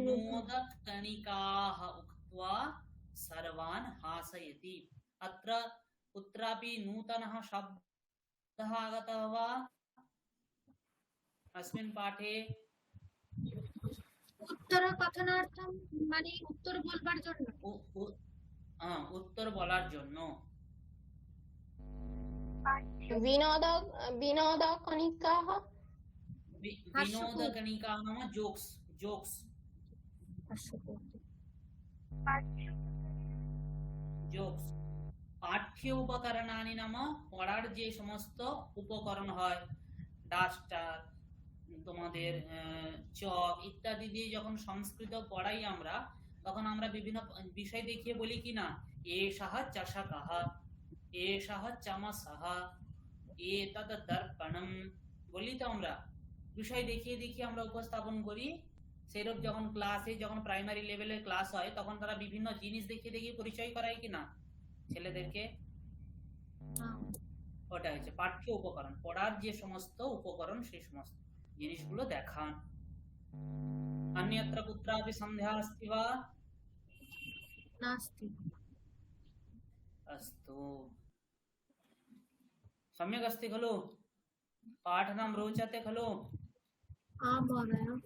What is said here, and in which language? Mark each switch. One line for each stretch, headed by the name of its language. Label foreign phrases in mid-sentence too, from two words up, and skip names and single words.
Sanskrit: विनोदकणिकाः उक्त्वा सर्वान् हासयति। अत्र कुत्रापि नूतनः शब्दः आगतः वा अस्मिन् पाठे?
Bangla: उत्तरकथनार्थं মানে উত্তর বলবার জন্য উত্তর বলার জন্য।
Sanskrit: विनोदकणिकाः विनोदकणिकाः नाम
English: jokes jokes jokes.
Sanskrit: পাঠ্য উপকরণানি
Bangla: নাম পড়ার যে সমস্ত উপকরণ হয়, ডাস্টার, তোমাদের চক ইত্যাদি দিয়ে যখন সংস্কৃত পড়াই আমরা, তখন আমরা বিভিন্ন বিষয় দেখিয়ে বলি কি না,
Sanskrit: এষः চষকः, এষः চামসः, এতৎ দর্পণম,
Bangla: বলি তো আমরা বিষয় দেখিয়ে দেখিয়ে আমরা উপস্থাপন করি। সেরকম যখন ক্লাসে, যখন
English: primary level
Bangla: ক্লাস হয়, তখন তারা বিভিন্ন জিনিস দেখিয়ে দেখিয়ে পরিচয় করায় কিনা ছেলেদেরকে। ওটা হচ্ছে পাঠ্য উপকরণ, পড়ার যে সমস্ত উপকরণ সেই সমস্ত জিনিসগুলো দেখান।
Sanskrit: अन्यत्र कुत्रापि सन्देहः अस्ति वा? नास्ति। अस्तु, सम्यक् अस्ति खलु? पाठनं रोचते खलु? आं महोदय,